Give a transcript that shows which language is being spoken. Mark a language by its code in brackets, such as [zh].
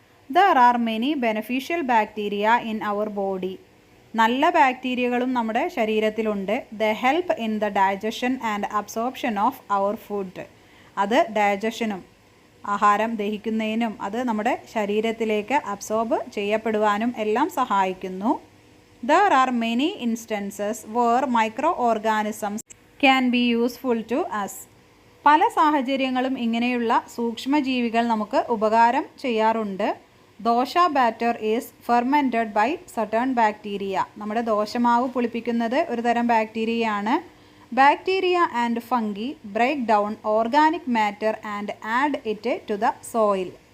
[en] There are many beneficial bacteria in our body. [ml] നല്ല ബാക്ടീരിയകളും നമ്മുടെ ശരീരത്തിലുണ്ട്. [en] They help in the digestion and absorption of our food. [ml] അത് ഡൈജഷനും ആഹാരം ദഹിക്കുന്നതിനും അത് നമ്മുടെ ശരീരത്തിലേക്ക് അബ്സോർബ് ചെയ്യപ്പെടുവാനും എല്ലാം സഹായിക്കുന്നു. [en] There are many instances where microorganisms can be useful to us. [ml] പല സാഹചര്യങ്ങളും ഇങ്ങനെയുള്ള സൂക്ഷ്മജീവികൾ നമുക്ക് ഉപകാരം ചെയ്യാറുണ്ട്. [en] Dosa batter is fermented by certain bacteria. [ml] നമ്മുടെ ദോശമാവ് പുളിപ്പിക്കുന്നത് ഒരു തരം ബാക്ടീരിയയാണ്. [en] Bacteria and fungi break down organic matter and add it to the soil.